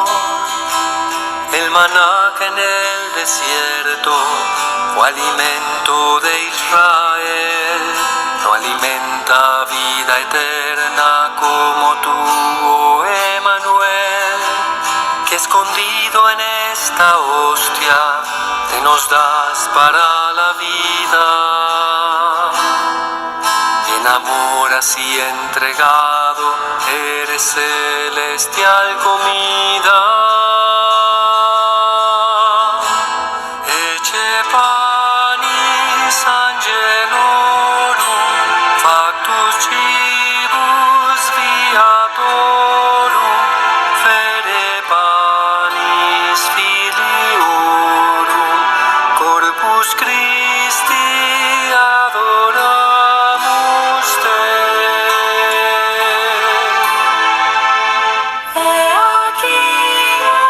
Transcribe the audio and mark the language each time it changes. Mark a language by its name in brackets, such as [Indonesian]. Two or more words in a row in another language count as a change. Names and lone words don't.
[Spanish] El maná que en el desierto fue alimento de Israel, no alimenta vida eterna como tú, oh Emmanuel, que escondido en esta hostia te nos das para la vida. En amor así entregado eres celestial comida. [Latin] Ecce panis angelorum, factus cibus viatorum, fere panis filiorum, Corpus Christi adoramus te. [Spanish] He aquí